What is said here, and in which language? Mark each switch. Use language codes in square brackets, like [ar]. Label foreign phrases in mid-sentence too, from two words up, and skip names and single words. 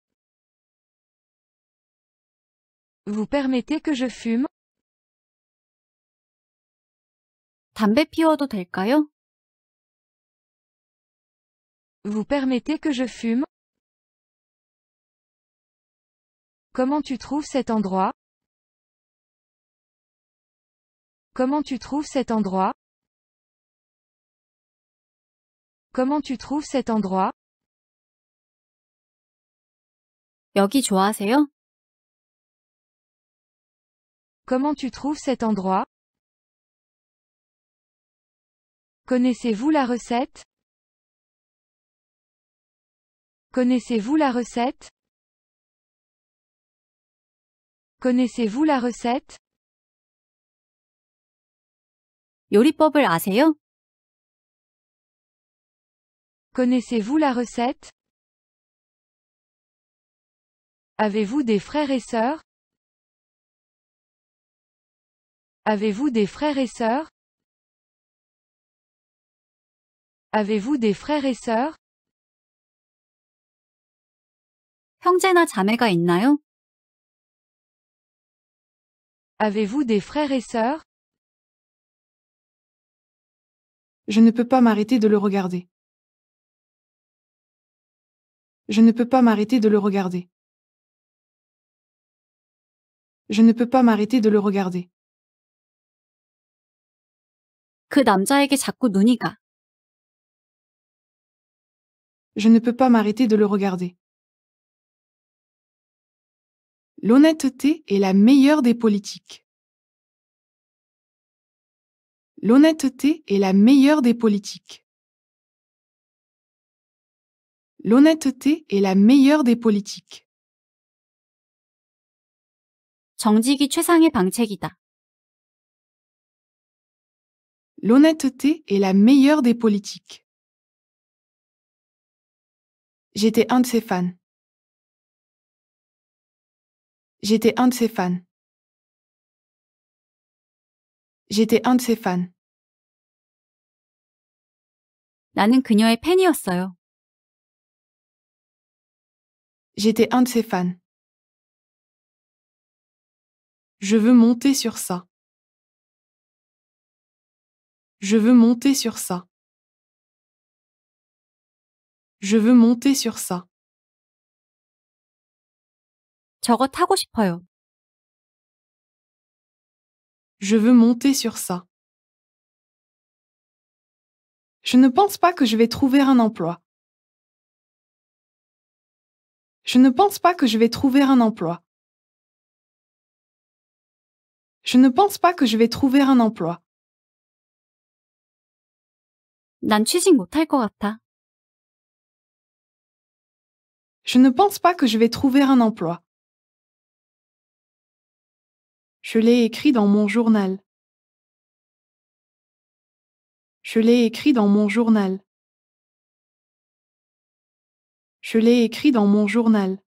[fr] Vous permettez que je fume? [ko] 담배 피워도 될까요? [fr] Vous permettez que je fume? Comment tu trouves cet endroit? Comment tu trouves cet endroit? Comment tu trouves cet endroit? [ko] 여기 좋아하세요? [fr] Comment tu trouves cet endroit? Connaissez-vous la recette? Connaissez-vous la recette? Connaissez-vous la recette? [ko] 요리법을 아세요? [fr] Connaissez-vous la recette? Avez-vous des frères et sœurs? Avez-vous des frères et sœurs? Avez-vous des frères et sœurs? [ko] 형제나 자매가 있나요? [fr] Avez-vous des frères et sœurs? Je ne peux pas m'arrêter de le regarder. Je ne peux pas m'arrêter de le regarder. Je ne peux pas m'arrêter de le regarder. [ko] 그 남자에게 자꾸 눈이 가. [fr] Je ne peux pas m'arrêter de le regarder. L'honnêteté est la meilleure des politiques. L'honnêteté est la meilleure des politiques. L'honnêteté est la meilleure des politiques. [ko] 정직이 최상의 방책이다. [fr] L'honnêteté est la meilleure des politiques. J'étais un de ses fans. J'étais un de ses fans. J'étais un de ses fans. [ko] 나는 그녀의 팬이었어요. [fr] J'étais un de ses fans. Je veux monter sur ça. Je veux monter sur ça. Je veux monter sur ça. [ko] 저거 타고 싶어요. [fr] Je veux monter sur ça. Je ne pense pas que je vais trouver un emploi. Je ne pense pas que je vais trouver un emploi. Je ne pense pas que je vais trouver un emploi. [ko] 난 취직 못할 것 같아. [fr] Je ne pense pas que je vais trouver un emploi. Je l'ai écrit dans mon journal. Je l'ai écrit dans mon journal. Je l'ai écrit dans mon journal.